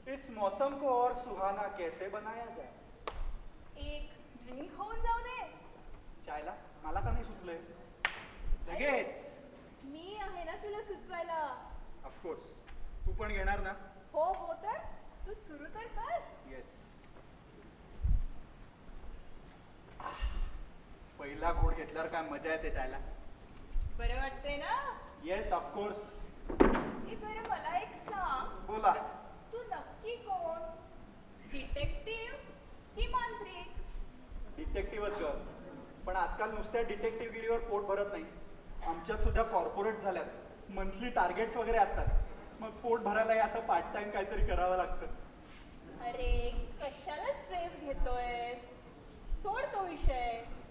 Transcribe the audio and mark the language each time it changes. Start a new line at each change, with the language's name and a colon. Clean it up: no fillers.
Hindi: मौसम को और सुहाना कैसे बनाया जाए?
Marathi: एक ड्रिंक होऊन जाऊ दे. चायला मला का नाही सुचलंय? लगेच. मी आहे ना तुला सुचवायला. ऑफकोर्स. तू पण घेणार ना? हो हो तर तू सुरू तर कर. येस. पहिला घोट घेतल्यावर काय मजा येते चायला. बरं वाटतंय ना? Yes of course. ए बरं मला एक सांग, बोला. तू नक्की कोण? डिटेक्टिव्ह की मांत्रिक? डिटेक्टिव्हच ग. पण आजकाल नुसत्या डिटेक्टिव्हगिरीवर पोट भरत नाही. आमच्यात सुद्धा कॉर्पोरेट झाल्यात. मंथली टार्गेट्स वगैरे असतात. मग पोट भरायलाही असं पार्ट टाइम काहीतरी करावं लागतं. अरे कशाला स्ट्रेस घेतोयस? सोड तो विषय.